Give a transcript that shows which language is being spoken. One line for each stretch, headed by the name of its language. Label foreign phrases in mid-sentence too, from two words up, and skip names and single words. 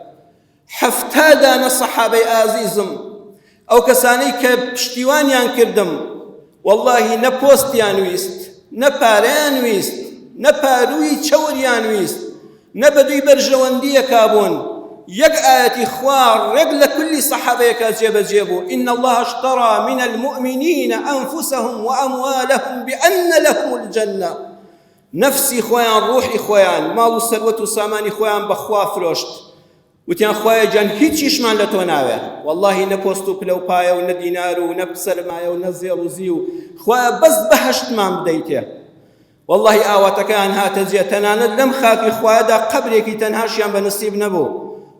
Central Kurdish: 70 دانە سەحابەی ئازیزم، ئەو کەسانەی کە پشتیوانیان کردم، وەڵڵاهی نە پۆستیان ویست، نە پارەیان ویست، نە پارووی چەوریان ویست، نە بەدوی بەرژەوەندیەکا بوون. یەک ئاەتی خوا ڕێک لە کولی سەحابەیەکە جێبەجێ بوو:
Arabic: إن الله اشترى من المؤمنين أنفسهم وأموالهم بأن لهم الجنة.
Central Kurdish: نفسی خۆیان، ڕوحی خۆیان، ماڵ و سەروەت و سامانی خۆیان بەخوا فرۆشت، وتیان خوایە جان هیچیشمان لە تۆ ناوێ، وەڵڵاهی نە پۆست و پلە و پایە و نە دینار و نە سەرمایە و نە زێڵ و زی و خوایە بەس بەهەشتمان بدەیتێ. والله ئاواتەکەیان هاتە جێ، تەنانەت لەم خاکی خوایەدا قەبرێکی تەنهاشیان بە نسیب نەبوو.